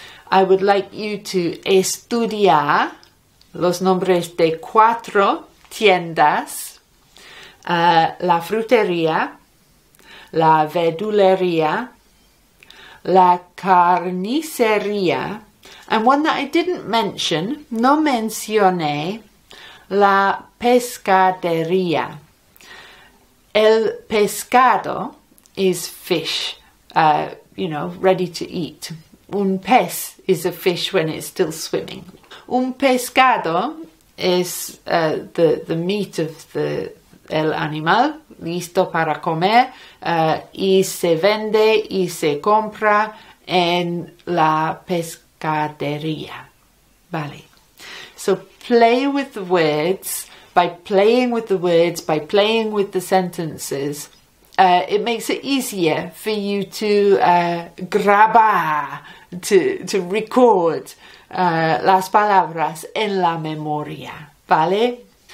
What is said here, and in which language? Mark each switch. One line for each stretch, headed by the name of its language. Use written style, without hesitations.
English: I would like you to
Spanish: estudiar los nombres de 4 tiendas, la frutería, la verdulería, la carnicería,
English: and one that I didn't mention,
Spanish: no mencioné, la pescadería.
English: El pescado is fish, ready to eat. Un pez is a fish when it's still swimming.
Spanish: Un pescado
English: is the meat of
Spanish: el animal, listo para comer, y se vende y se compra en la pescadería.
English: Vale. So play with the words. By playing with the words, by playing with the sentences, it makes it easier for you to grabar, to record
Spanish: las palabras en la memoria,
English: ¿vale?